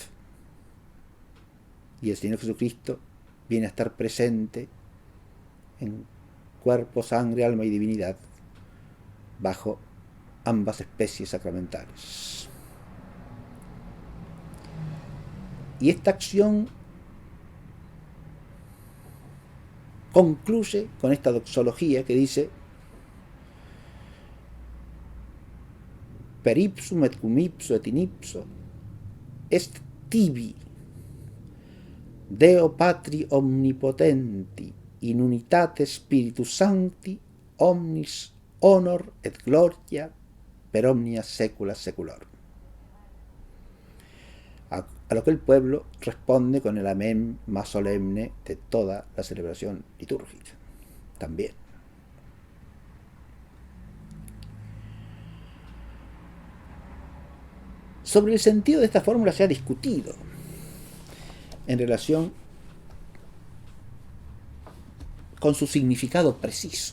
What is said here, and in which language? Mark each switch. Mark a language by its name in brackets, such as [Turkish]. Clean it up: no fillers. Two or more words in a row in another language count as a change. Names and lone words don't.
[Spanish] Y el Señor Jesucristo viene a estar presente en cuerpo, sangre, alma y divinidad bajo ambas especies sacramentales. Y esta acción concluye con esta doxología que dice: [Latin] per ipsum et cum ipso et in ipso est tibi Deo Patri omnipotenti in unitate Spiritus Sancti omnis honor et gloria per omnia secula seculorum. [Spanish] A lo que el pueblo responde con el amén más solemne de toda la celebración litúrgica. También. Sobre el sentido de esta fórmula se ha discutido en relación con su significado preciso.